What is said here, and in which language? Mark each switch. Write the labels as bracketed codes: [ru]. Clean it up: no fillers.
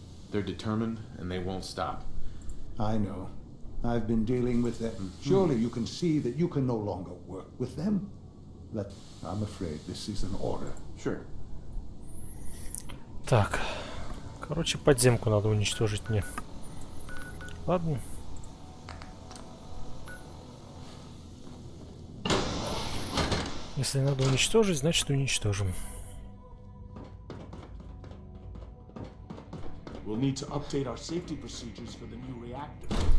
[en] they're determined and they won't stop. I know. I've been dealing with them. Surely you can see that you can no longer work with them. I'm afraid this is an order. Sure. [ru] Так. Короче, подземку надо уничтожить мне. Ладно. Если надо уничтожить, значит уничтожим. [en] We'll need to update our safety procedures for the new reactor.